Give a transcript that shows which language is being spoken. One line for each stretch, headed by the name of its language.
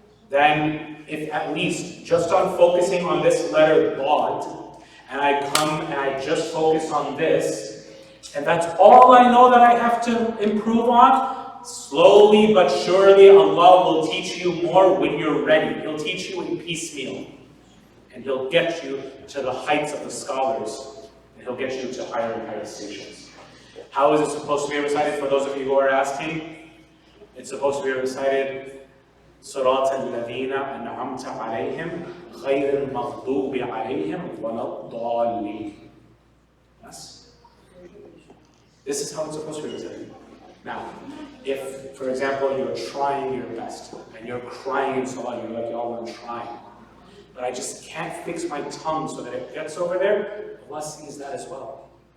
English: Then, if at least just on focusing on this letter Dad, and I come and I just focus on this, and that's all I know that I have to improve on, slowly but surely Allah will teach you more when you're ready. He'll teach you in piecemeal. and he'll get you to the heights of the scholars, and he'll get you to higher and higher stations. How is it supposed to be recited, for those of you who are asking? It's supposed to be recited,
Arabic: صراط الذين أنعمت عليهم غير المغضوب عليهم ولا الضالين.
English: Yes? This is how it's supposed to be recited. Now, if, for example, you're trying your best, and you're crying in salah, you're like, y'all, I'm trying, but I just can't fix my tongue so that it gets over there, Allah sees that as well.